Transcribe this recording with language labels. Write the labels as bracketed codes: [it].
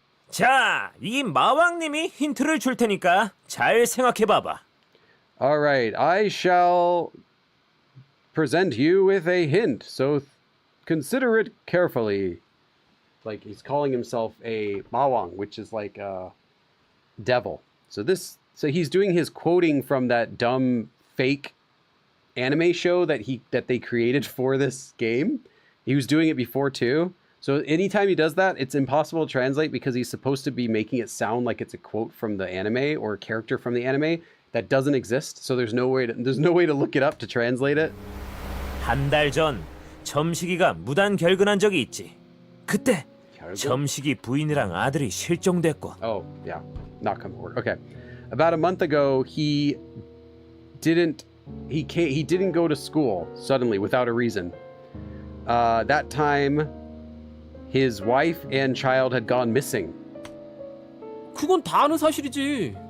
[ko] 자, 이 마왕님이 힌트를 줄 테니까 잘 생각해 봐봐. [en] All right, I shall present you with a hint, so consider it carefully. Like, he's calling himself a mawang, which is like a devil. So he's doing his quoting from that dumb fake anime show that they created for this game. He was doing it before too. So anytime he does that, it's impossible to translate because he's supposed to be making it sound like it's a quote from the anime or a character from the anime that doesn't exist. So there's no way to look it up to translate it. [ko] 한 달 전 점식이가 무단 결근한 적이 있지. 그때 점식이 부인이랑 아들이 실종됐고. [en] Oh, yeah. Not come forward. Okay. About a month ago, he didn't go to school suddenly without a reason. That time his wife and child had gone missing. [ko] 그건 다 아는 사실이지.